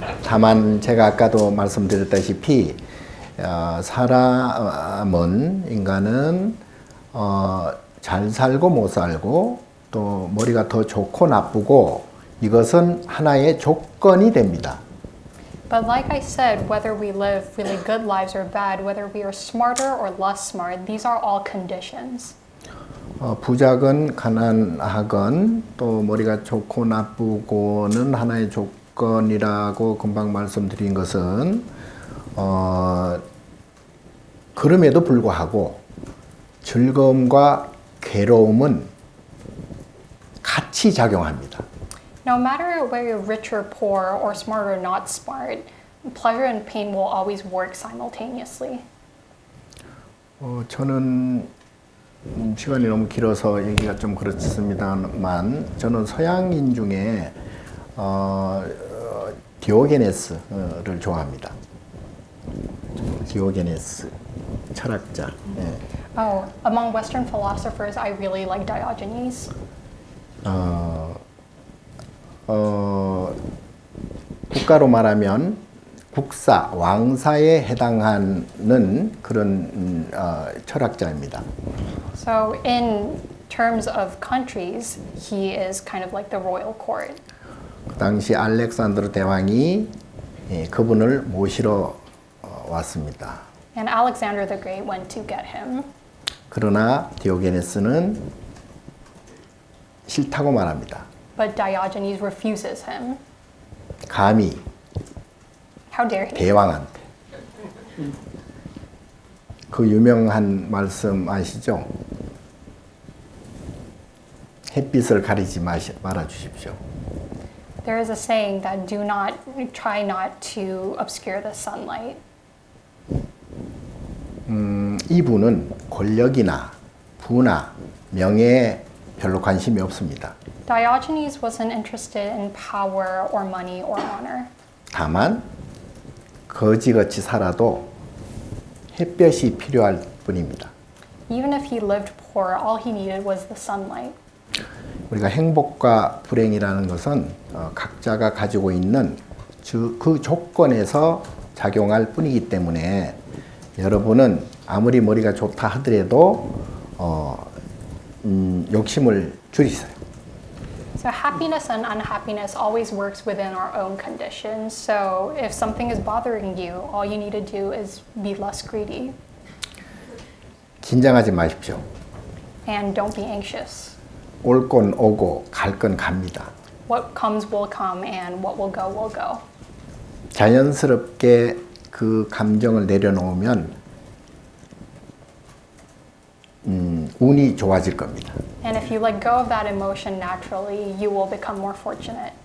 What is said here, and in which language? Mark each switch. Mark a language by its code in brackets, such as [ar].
[ko] 다만 제가 아까도 말씀드렸다시피 사람은 인간은 잘 살고 못 살고 또 머리가 더 좋고 나쁘고 이것은 하나의 조건이 됩니다. [en] But like I said, whether we live really good lives or bad, whether we are smarter or less smart, these are all conditions. [ko] 부자건 가난하건 또 머리가 좋고 나쁘고는 하나의 조건이라고 금방 말씀드린 것은 그럼에도 불구하고 즐거움과 괴로움은 같이 작용합니다. [en] No matter whether you're rich or poor or smart or not smart, pleasure and pain will always work simultaneously. [ko] 저는 시간이 너무 길어서 얘기가 좀 그렇습니다만 저는 서양인 중에 디오게네스를 좋아합니다. 디오게네스 철학자. 예. [en] Oh, among Western philosophers, I really like Diogenes. [ko] 국가로 말하면 국사, 왕사에 해당하는 그런 철학자입니다. [en] So in terms of countries, he is kind of like the royal court. [ko] 그 당시 알렉산드로 대왕이 그분을 모시러 왔습니다. [en] And Alexander the Great went to get him. [ko] 그러나 디오게네스는 싫다고 말합니다. [en] But Diogenes refuses him. [ko] 감히 [en] How dare he? [ko] 대왕한테. 그 유명한 말씀 아시죠? 햇빛을 가리지 말아 주십시오. [en] There is a saying that try not to obscure the sunlight. [ko] 이분은 권력이나 부나 명예에 별로 관심이 없습니다. [en] Diogenes wasn't interested in power or money or honor. [ko] 다만 거지같이 살아도 햇볕이 필요할 뿐입니다. [en] Even if he lived poor, all he needed was the sunlight. [ko] 우리가 행복과 불행이라는 것은 각자가 가지고 있는 그 조건에서 작용할 뿐이기 때문에 여러분은 아무리 머리가 좋다 하더라도 욕심을 줄이세요. [en] So happiness and unhappiness always works within our own conditions. So if something is bothering you, all you need to do is be less greedy. [ko] 긴장하지 마십시오. [en] And don't be anxious. [ko] 올 건 오고 갈 건 갑니다. [en] What comes will come and what will go will go. [ko] 자연스럽게 그 감정을 내려놓으면 운이 좋아질 겁니다. [en] And if you let go of that emotion naturally, you will become more fortunate.